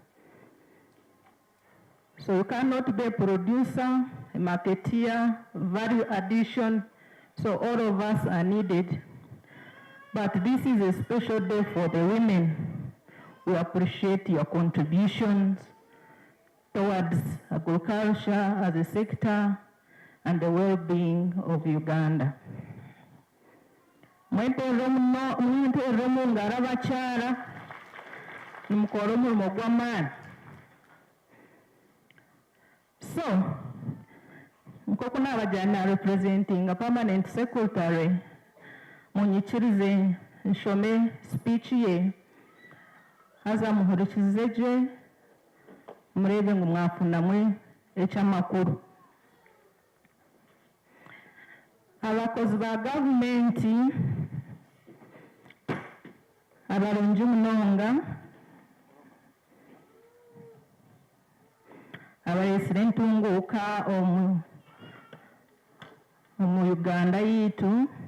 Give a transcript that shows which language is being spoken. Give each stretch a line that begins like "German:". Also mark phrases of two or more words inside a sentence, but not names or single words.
English: So you cannot be a producer, a marketeer, value addition, so all of us are needed. But this is a special day for the women. We appreciate your contributions towards agriculture as a sector and the well-being of Uganda. So,
Nyankole: nkokuna abajana
English: representing a permanent secretary,
Nyankole: munyikirize nshome speech ye haza muhurikizeje murebe ngo mwafunamwe ekyamakuru. Abakozi ba gavumenti abarungi munonga, abayesire entunguuka omu Uganda yitu,